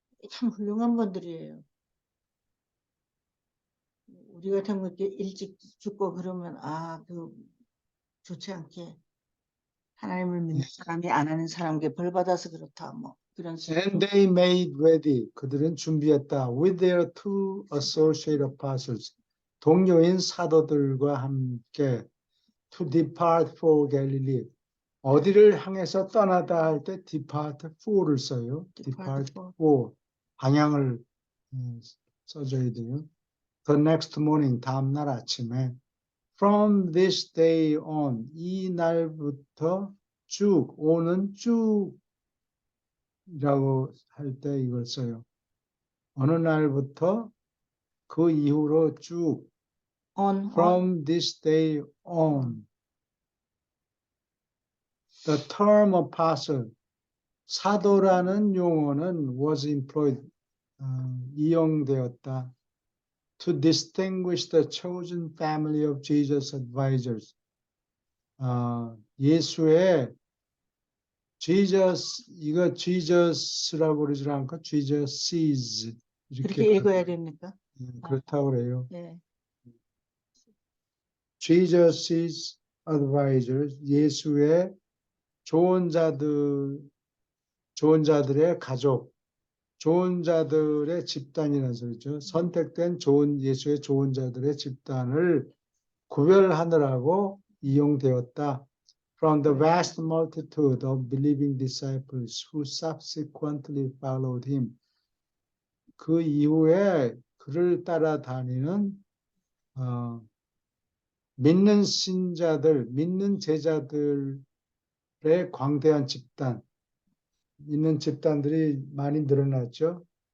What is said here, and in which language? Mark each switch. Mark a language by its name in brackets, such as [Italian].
[Korean] 참 훌륭한 분들이에요. 우리 같은 거 이렇게 일찍 죽고 그러면 좋지 않게 하나님을 믿는 사람이 안 하는 사람에게 벌 받아서 그렇다 뭐 그런 식으로. [English] And they made ready. [Korean] 그들은 준비했다. [English] With their two associate apostles. [Korean] 동료인 사도들과 함께 [English] to depart for Galilee. [Korean] 어디를 향해서 떠나다 할 때 depart for를 써요. [English] depart for. [Korean] 방향을 써줘야 돼요. [English] The next morning. [Korean] 다음날 아침에 [English] from this day on. [Korean] 이 날부터 쭉. 오는 쭉. 이라고 할 때 이걸 써요. 어느 날부터 그 이후로 쭉 [English] from this day on. The term apostle [Korean] 사도라는 용어는 [English] was employed [Korean] 이용되었다. [English] To distinguish the chosen family of Jesus' advisors. [Korean] 예수의 이거 Jesus라고 그러지 않고 Jesuses 이렇게 읽어야 됩니까? 그렇다고 그래요. 네. [English] Jesus's advisors, [Korean] 예수의 좋은 자들의 가족, 좋은 자들의 집단이라는 소리죠. 선택된 예수의 좋은 자들의 집단을 구별하느라고 이용되었다. [English] From the vast multitude of believing disciples who subsequently followed him. [Korean] 그 이후에 그를 따라다니는 믿는 신자들, 믿는 제자들의 광대한 집단, 믿는 집단들이 많이 늘어났죠.